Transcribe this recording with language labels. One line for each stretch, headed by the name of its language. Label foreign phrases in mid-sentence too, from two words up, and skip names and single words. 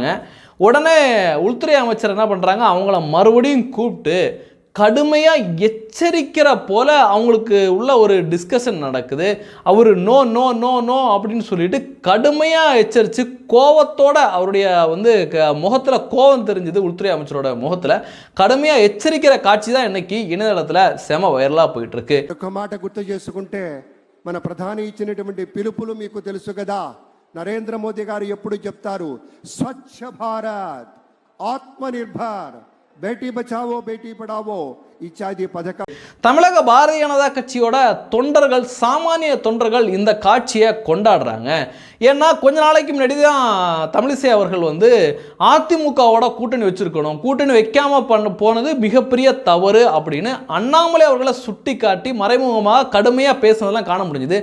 Tamil: உடனே உள்துறை அமைச்சர் என்ன பண்ணுறாங்க, அவங்கள மறுபடியும் கூப்பிட்டு கடுமையாக எச்சரிக்கிற போல் அவங்களுக்கு உள்ள ஒரு டிஸ்கஷன் நடக்குது. அவர்
English: no no no no
Tamil: அப்படின்னு சொல்லிட்டு கடுமையாக எச்சரித்து கோவத்தோட அவருடைய முகத்தில் கோவம் தெரிஞ்சுது. உள்துறை அமைச்சரோட முகத்தில் கடுமையாக எச்சரிக்கிற காட்சி தான் இன்னைக்கு இணையதளத்தில் செம వైరலாக போயிட்டுருக்கு.
Telugu: మాట గుర్తు చేసుకుంటే మన ప్రధాని ఇచ్చినటువంటి పిలుపులు మీకు తెలుసు కదా. నరేంద్ర మోదీ గారు ఎప్పుడు చెప్తారు, స్వచ్ఛ భారత్, ఆత్మనిర్భర్,
Hindi: बेटी बचाओ बेटी पढ़ाओ
Tamil: இச்சாதி பதக்கம். தமிழக பாரதிய ஜனதா கட்சியோட தொண்டர்கள், சாமானிய தொண்டர்கள் இந்த காட்சியை கொண்டாடுறாங்க. ஏன்னா கொஞ்ச நாளைக்கு முன்னாடி தான் தமிழிசை அவர்கள் அதிமுகவோட கூட்டணி வச்சிருக்கணும், கூட்டணி வைக்காம போனது மிகப்பெரிய தவறு அப்படின்னு அண்ணாமலை அவர்களை சுட்டி காட்டி மறைமுகமாக கடுமையாக பேசுனதெல்லாம் காண முடிஞ்சுது.